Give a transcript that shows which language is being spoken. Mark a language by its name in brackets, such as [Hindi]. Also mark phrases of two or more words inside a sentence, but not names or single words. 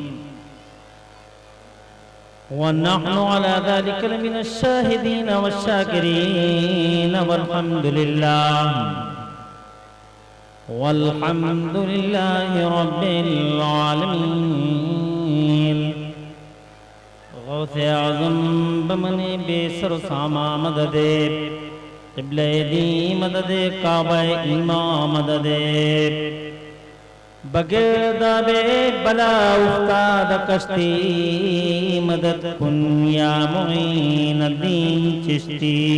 [Arabic] ونحن على ذلك لمن الشاهدين والشاكرين والحمد لله رب العالمين. [Persian] غوث اعظم بمن بی سر سامان مددی قبله دین مددی کعبه ایمان مددی بگرداب بلا استاد کشتی مدد کن یا معین‌الدین چشتی.